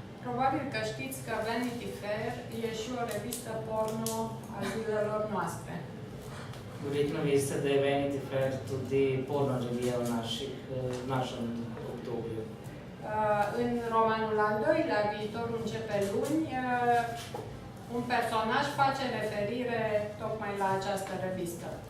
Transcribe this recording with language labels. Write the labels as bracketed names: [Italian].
[Romanian] Probabil că știți că Vanity Fair e și o revistă porno a zilelor noastre. [Slovenian] Verjetno veste, da je Vanity Fair tudi porno revija v našem obdobju. [Romanian] În romanul al doilea, Viitorul începe luni, un personaj face referire tocmai la această revistă.